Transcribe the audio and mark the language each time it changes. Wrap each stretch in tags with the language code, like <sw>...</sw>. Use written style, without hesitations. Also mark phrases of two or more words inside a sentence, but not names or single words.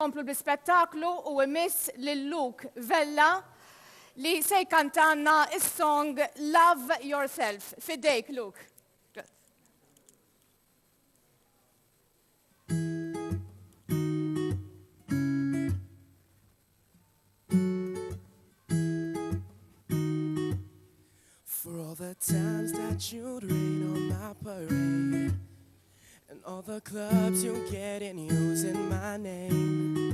<mt>Komplu bl-spettaklu u imiss lil-Luke Vella li se jkantanna is-song Love Yourself. Fidejk, Luke.</mt> <en>For all the times that you'd rain on my parade, and all the clubs you get in using my name.</en>